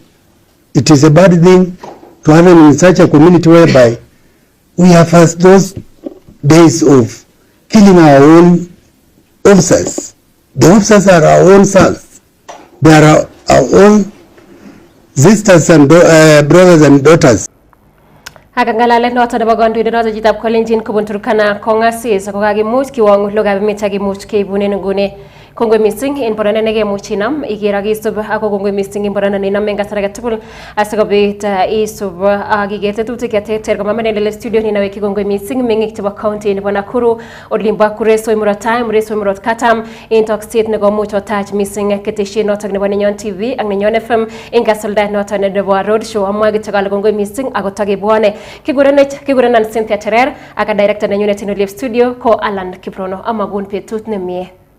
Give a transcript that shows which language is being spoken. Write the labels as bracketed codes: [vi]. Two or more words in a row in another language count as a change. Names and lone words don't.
[en] It is a bad thing to have in such a community whereby we have had those days of killing our own officers. The officers are our own sons. They are our own sisters and brothers and daughters. [kln] Ngalalet noton nebo kandoindet noton chitab Kalenjin kobun Turkana kongasis kokakimuch kiwong Logoiywekab Emet akimuch keibunen nguni. Kongoi missing en boroindo nekemuch inam iker ak isub ako kongoi missing en boroindo neinam en kasar age tugul asikobit isub ak iker tetutik cheterter komamen en studio ninaweki kongoi missing meng'ik chebo county nebo Nakuru olimbo Akure Soi Murot Tai Soi Murot Katam en tokset nekomuch otach missing ketesiet noton nebo Nenyon TV ak Nenyon FM en kasuldaet noton nebo [en] road show [kln] amwae kityo kole kongoi missing ako takebwone kigurenan Cynthia Terer ak director nenyunet en Olive Studio ko Alan Kiprono amagun betut nemie.